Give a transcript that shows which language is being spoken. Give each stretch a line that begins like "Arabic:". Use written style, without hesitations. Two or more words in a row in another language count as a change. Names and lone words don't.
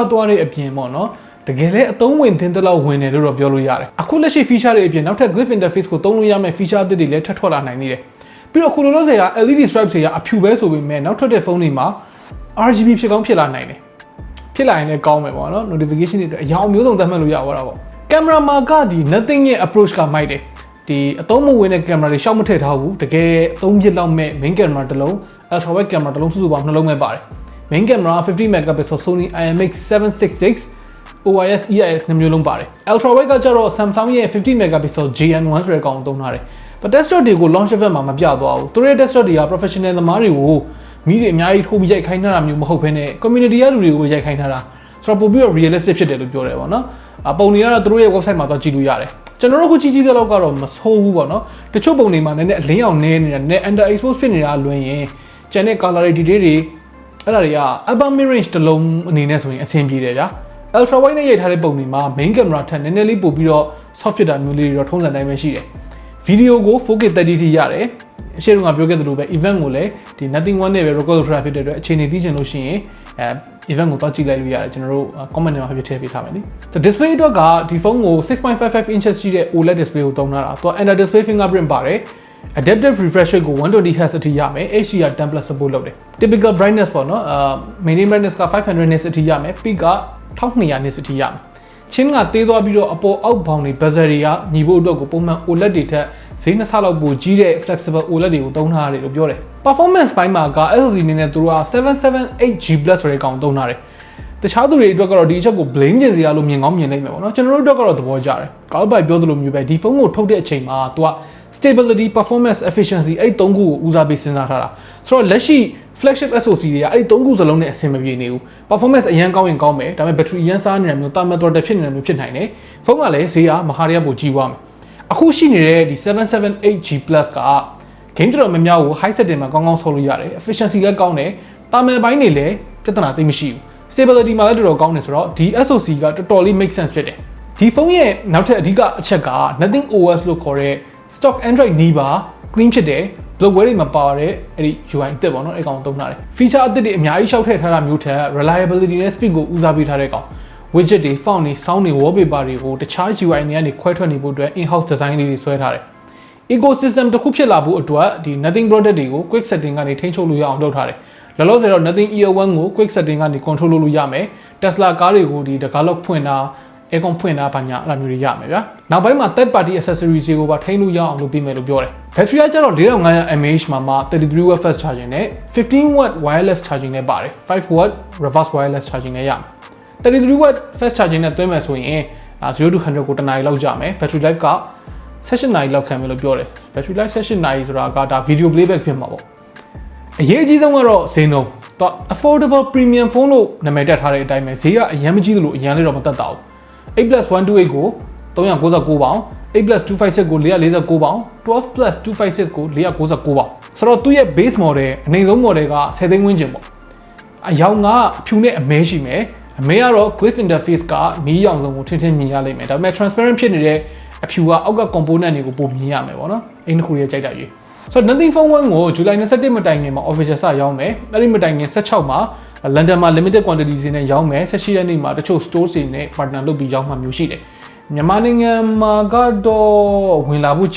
Burmese: သွားတဲ့အပြင်ပေါ့နော်တကယ်လည်းအသုံးဝင်သင်းတလောက်ဝင်တယ်လို့တော့ပြောလို့ရတယ်အခုလက်ရှိ feature တွေအပြင်နောက်ထပ်
English: glyph interface
Burmese: ကိုသုံးလို့ရမယ့် feature အသစ်တွေလည်းထပ်ထွက်လာနိုင်သေးတယ်ပြီးတော့ခုလိုလို့ဆိုရ
English: LED stripe
Burmese: တွေကအဖြူပဲဆိုပေမဲ့နောက်ထွက်တဲ့ဖုန်းတွေမှာ RGB ဖြစ်ကောင်းဖြစ်လာနိုင်တယ်ဖြစ်လာရင်လည်းကောင်းမယ်ပေါ့နော် notification တွေအတွက်အရောင်မျိုးစုံသတ်မှတ်လို့ရပါတော့ပေါ့ camera မှာကဒီ nothing ရဲ့ approach ကမိုက်တယ်ဒီအသုံးမဝင်တဲ့ camera တွေရှောက်မထည့်ထားဘူးတကယ်အသုံးပြလောက်မဲ့
English: main camera
Burmese: တစ်လုံး
English: ultra wide camera
Burmese: တစ်လုံးစုစုပေါင်းနှလုံးပဲပါတယ်
English: main camera 50 megapixel Sony IMX766 OIS EIS
Burmese: နှမျိုးလုံးပါတယ်
English: ultra wide
Burmese: ကကျတော့ Samsung ရဲ့50 megapixel GN1 ဆိုတဲ့ကောင်သုံးထားတယ်
English: but desktop
Burmese: တွေကို
English: launch event
Burmese: မှာမပြသွားဘူးသူတို့ရဲ့ desktop တွေက professional သမားတွေကိုမိတွေအများကြီးထိုးပြီးရိုက်ခိုင်းထားတာမျိုးမဟုတ်ဘဲနဲ့ community ရလူတွေကိုရိုက်ခိုင်းထားတာဆိုတော့ပို့ပြီးတော့ realistic ဖြစ်တယ်လို့ပြောတယ်ပေါ့နော်ပုံတွေကတော့သူတို့ရဲ့ website မှာသွားကြည့်လို့ရတယ်ကျွန်တော်တို့ခုကြည့်တဲ့လောက်ကတော့မဆိုးဘူးပေါ့နော်တချို့ပုံတွေမှာနည်းနည်းအလင်းအောင်နေနေတာနည်း
English: under expose
Burmese: ဖြစ်နေတာလွင်ရင်ကျန်တဲ့ color တွေ detail တွေအဲ့ဒါတွေက
English: upper mid range
Burmese: တစ် လုံးအနေနဲ့ဆိုရင်အဆင်ပြေတယ်ဗျာ
English: ultra wide
Burmese: နဲ့ရိုက်ထားတဲ့ပုံတွေမှာ
English: main camera
Burmese: ထက်နည်းနည်းလေးပို့ပြီးတော့ soft ဖြစ်တာမျိုးလေးတွေတော့ထုံးစံတိုင်းပဲရှိတယ် video ကို 4K 30 ထိရတယ်အရှေ့ကပြောခဲ့သလိုပဲ event ကိုလည်းဒီ nothing one နဲ့ပဲ record လုပ်ထားဖြစ်တဲ့အတွက်အခြေအနေသိချင်လို့ရှိရင်event ကိုတော့ကြည့်လိုက်လို့ရတယ်ကျွန်တော်တို့ comment ထဲမှာပြထည့်ပေးထားမယ်လေ display အတွက်ကဒီဖုန်းကို 6.55 inches ရှိတဲ့
English: OLED display
Burmese: ကိုသုံးထား တာသူက
English: under display fingerprint
Burmese: ပါတယ်
English: adaptive refresh rate
Burmese: ကို 120Hz အထိရမယ်
English: HDR 10+ support
Burmese: လုပ်တယ်
English: typical brightness
Burmese: ပေါ့နော်
English: main brightness
Burmese: က500 nits အထိရမယ် peak က1200 nits အထိရမယ်ချင်းကသေးသွားပြီးတော့အပေါ်အောက်ဘောင်တွေ bezel တွေကညီဖို့အတွက်ကိုပုံမှန် OLED တွေထက်ဈေးနှစ်ဆလောက်ပိုကြီးတဲ့
English: flexible OLED
Burmese: တွေကိုသုံးထားရတယ်လို့ပြောတယ် performance ပိုင်းမှာက SoC အနေနဲ့သူတို့က 778G+ ဆိုတဲ့ကောင်သုံးထားတယ်တခြားသူတွေအတွက်ကတော့ဒီအချက်ကို blame ကျင်စရာလို့မြင်ကောင်းမြင်နိုင်မယ်ပေါ့နော်ကျွန်တော်တို့အတွက်ကတော့သဘောကျတယ်ကောက်ပိုက်ပြောသလို မျိုးပဲဒီဖုန်းကိုထုတ်တဲ့အချိန်မှာသူက
English: stability performance efficiency
Burmese: အဲ့3ခုကိုဦးစားပေးစဉ်းစားထားတာဆိုတော့လက်ရှိ
English: flagship SoC
Burmese: တွေကအဲ့3ခုစလုံးနဲ့အဆင်မပြေနေဘူး performance အ ရင်ကောင်းရင်ကောင်းမယ်ဒါပေမဲ့ battery အရင်စားနေတာမျိုး
English: thermal throttle
Burmese: ဖြစ်နေတာမျိုးဖြစ်နိုင်တယ်ဖုန်းကလည်းဈေးကမဟာရရပိုကြီးသွားမယ်အခု ရှိနေတဲ့ဒီ 778G+ က game တော်များများကို
English: high setting
Burmese: မှာကောင်းကောင်းဆော်လို့ရတယ် efficiency လည်းကောင်းတယ် thermal ဘိုင်းတွေလည်းပြဿနာသိမရှိဘူး stability မှာလည်းတော်တော်ကောင်းတယ်ဆိုတော့ဒီ SoC ကတော်တော်လေး
English: make sense
Burmese: ဖြစ်တယ်ဒီဖုန်းရဲ့နောက်ထပ်အဓိကအချက်က nothing OS လို့ခေါ်တဲ့
English: stock Android
Burmese: နီးပါ clean ဖြစ်တယ် bloatware တွေမှာပါတဲ့အဲ့ဒီ UI အသစ်ပေါ့နော်အဲ့ကောင်သုံးထားတယ် feature အသစ်တွေအများကြီးရှောက်ထည့်ထားတာမျိုးထက် reliability နဲ့ speed ကိုဦးစားပေးထားတဲ့ကောင် widget တွေ font တွေ sound တွေ wallpaper တွေကိုတခြား UI တွေကနေခွဲထွက်နေဖို့အတွက်
English: in-house design
Burmese: လေးတွေဆွဲထားတယ် ecosystem တစ်ခုဖြစ်လာဖို့အတွက်ဒီ nothing product တွေကို
English: quick setting
Burmese: ကနေထိန်းချုပ်လို့ရအောင်လုပ်ထားတယ်လောလောဆယ်တော့ nothing year 1 ကို
English: quick setting
Burmese: ကနေ control လုပ်လို့ရမယ် Tesla ကားတွေကိုဒီ develop ဖွင့်တာ aircon ဖွင့်တာဘာညာအဲ့လိုမျိုးတွေရမယ်ဗျာနောက်ပိုင်းမှာ
English: third party accessories
Burmese: တွေကိုပါထိန်းလို့ရအောင်လုပ်ပေးမယ်လို့ပြောတယ် battery ကကျတော့ 4500 mAh မှာ
English: 33W fast charging
Burmese: နဲ့
English: 15W wireless charging
Burmese: နဲ့ပါတယ်
English: 5W reverse wireless charging
Burmese: နဲ့ရမယ်
English: 33W fast charging
Burmese: နဲ့သွင်းမယ်ဆိုရင်0 to 100ကိုတနားရီလောက်ကြာမယ်
English: battery life
Burmese: က16နာရီလောက်ခံမယ်လို့ပြောတယ်
English: battery life
Burmese: 16နာရီဆိုတာကဒါ
English: video playback
Burmese: ဖြစ်မှာပေါ့အရေးကြီးဆုံးကတော့ဈေးနှုန်းတော့
English: affordable premium phone
Burmese: လို့နာမည်တက်ထားတဲ့အတိုင်းပဲဈေးကအရင်မကြီးသလိုအရင်လေးတော့မတက်တာဘူး8+128ကို 399ပေါင်8+256ကို449ပေါင်12+256ကို499ပေါင်ဆိုတော့သူ့ရဲ့
English: base model
Burmese: အနိုင်ဆုံး model က10သိန်းဝန်းကျင်ပေါ့အယောင်ကအ ဖြူနဲ့အမဲရှိမယ်အမဲကတော့
English: glyph interface
Burmese: ကမီးရောင်စုံကိုထင်းထင်းမြင်ရလိမ့်မယ်ဒါပေမဲ့ transparent ဖြစ်နေတဲ့အဖြူကအောက်က component တွေကိုပုံမြင်ရမယ်ပေါ့နော်အဲ့ဒီခုလေးကြိုက်တာကြီးဆိုတော့ nothing phone 1 ကို July 21မတိုင်ခင်မှာ official စရောင်းမယ်အဲ့ဒီမတိုင်ခင်16မှာ London မှာ
English: limited quantity
Burmese: တွေနဲ့ရောင်းမယ်18ရက်နေ့မှာတချို့ store တွေနဲ့ partner လုပ်ပြီးရောင်းမှမျိုးရှိတယ်မြန်မာနိုင်ငံမှာကတော့ဝင်လာဖို့ကြာ